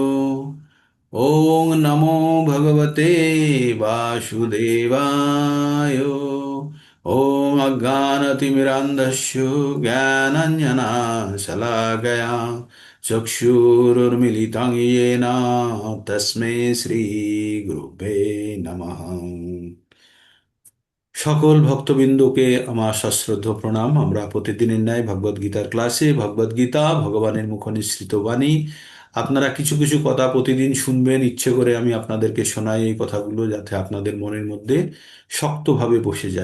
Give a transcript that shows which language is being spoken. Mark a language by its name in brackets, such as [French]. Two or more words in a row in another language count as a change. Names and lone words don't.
[Sanskrit] ओम नमो भगवते वासुदेवाय। ओम अज्ञानतिमिरान्धस्य ज्ञानाञ्जनशलाकया चक्षुरुन्मिलितं येन तस्मै श्रीगुरुभ्ये नमः। [Bangla] সকল ভক্তবৃন্দকে আমার সশ্রদ্ধ প্রণাম। আমরা প্রতিদিনের ন্যায় ভগবদ গীতার ক্লাসে ভগবদ গীতা ভগবানের মুখ নিঃসৃত বাণী আপনারা কিছু কিছু কথা প্রতিদিন শুনবেন। ইচ্ছে করে আমি আপনাদেরকে শোনাই এই কথাগুলো, যাতে আপনাদের মনের মধ্যে শক্তভাবে বসে যায়।